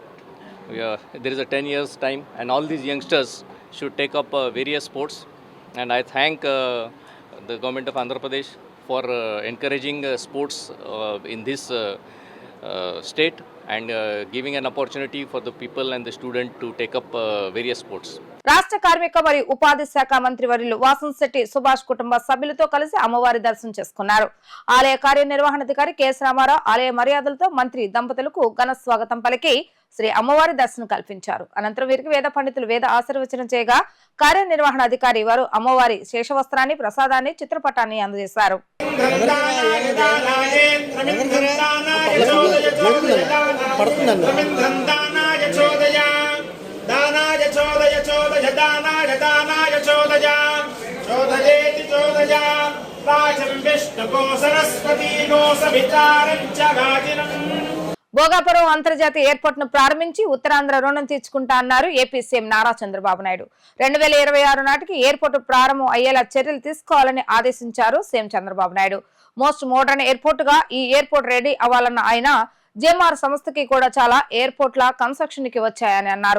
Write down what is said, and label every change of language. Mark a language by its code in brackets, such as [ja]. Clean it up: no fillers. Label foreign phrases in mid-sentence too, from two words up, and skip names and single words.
[en] There is a 10 years time, and all these youngsters should take up various sports. And I thank the government of Andhra Pradesh for encouraging sports in this state and giving an opportunity for the people and the student to take up various sports. [te] రాష్ట్ర కార్మిక మరియు ఉపాధి శాఖ మంత్రి వర్యులు వాసంశెట్టి సుభాష్ కుటుంబ సభ్యులతో కలిసి అమ్మవారి దర్శనం చేసుకున్నారు. ఆలయ కార్యనిర్వహణాధికారి కెఎస్ రామారావు ఆలయ మర్యాదలతో మంత్రి దంపతులకు ఘన స్వాగతం పలికి శ్రీ అమ్మవారి దర్శనం కల్పించారు. అనంతరం వీరికి వేద పండితులు వేద ఆశీర్వచనం చేయగా కార్యనిర్వహణాధికారి వారు అమ్మవారి శేషవస్త్రాన్ని, ప్రసాదాన్ని, చిత్రపటాన్ని అందజేశారు. [sa] दानाय चोदय चोदय दानाय दानाय चोदय चोदयेति चोदय राजं विष्णुगो सरस्वती गो सवितारं च गाजिनम्. [te] భోగాపురం అంతర్జాతీయ ఎయిర్పోర్ట్ ను ప్రారంభించి ఉత్తరాంధ్ర రుణం తీర్చుకుంటా అన్నారు ఏపీ సీఎం నారా చంద్రబాబు నాయుడు. 2026 నాటికి ఎయిర్పోర్టు ప్రారంభం అయ్యేలా చర్యలు తీసుకోవాలని ఆదేశించారు సీఎం చంద్రబాబు నాయుడు. [en] most modern airport [te] గా ఈ ఎయిర్పోర్ట్ రెడీ అవ్వాలన్న ఆయన జిఎంఆర్ సంస్థకి కూడా చాలా [en] airports construction [te] కి వచ్చాయని అన్నారు.